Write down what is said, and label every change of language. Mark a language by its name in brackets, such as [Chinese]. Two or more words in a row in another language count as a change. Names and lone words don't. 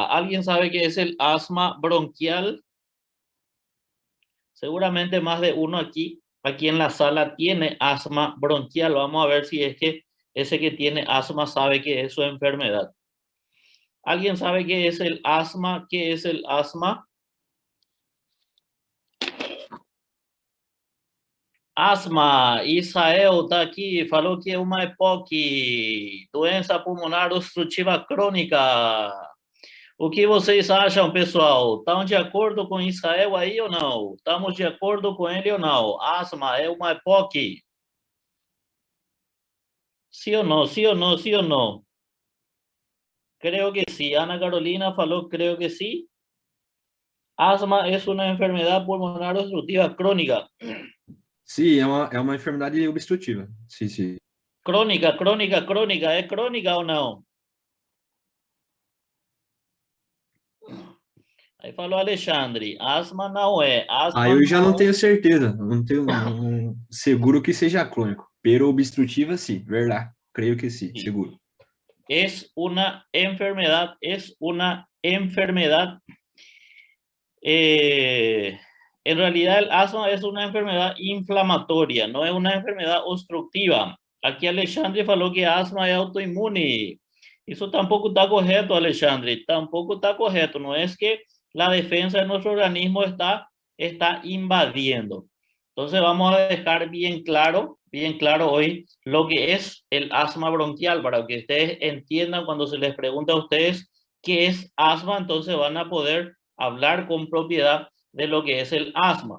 [Spanish] ¿Alguien sabe qué es el asma bronquial? Seguramente más de uno aquí en la sala tiene asma bronquial. Vamos a ver si es que ese que tiene asma sabe qué es su enfermedad. ¿Alguien sabe qué es el asma? ¿Qué es el asma? [Portuguese] Asma, Israel está aqui, falou que é uma EPOC, doença pulmonar obstrutiva crônica. O que vocês acham, pessoal? Estão de acordo com Israel aí ou não? Estamos de acordo com ele ou não? Asma é uma EPOC? [Spanish] ¿Sí o no? ¿Sí o no? ¿Sí o no? Creo que sí. Ana Carolina faló, creo que sí. Asma es una enfermedad pulmonar obstructiva crónica. [Portuguese] Sim, é uma enfermidade obstrutiva. Sim, sim. Crônica, crônica, crônica. É crônica ou não? Aí falou Alexandre, asma não é. Asma Aí eu já não é. tenho certeza, não tenho seguro que seja crônico. Pero obstrutiva, sim, verdade. Creio que sim, [Spanish] Sí. [Portuguese] seguro. [Spanish] Es una enfermedad, en realidad el asma es una enfermedad inflamatoria, no es una enfermedad obstructiva. [Portuguese] Aquí Alexandre falou que asma é autoinmune. [Spanish] Isso tampoco está correcto, Alexandre, tampoco está correcto. No es que la defensa de nuestro organismo está invadiendo. Entonces vamos a dejar bien claro hoy lo que es el asma bronquial, para que ustedes entiendan cuando se les pregunta a ustedes qué es asma, entonces van a poder hablar con propiedad de lo que es el asma.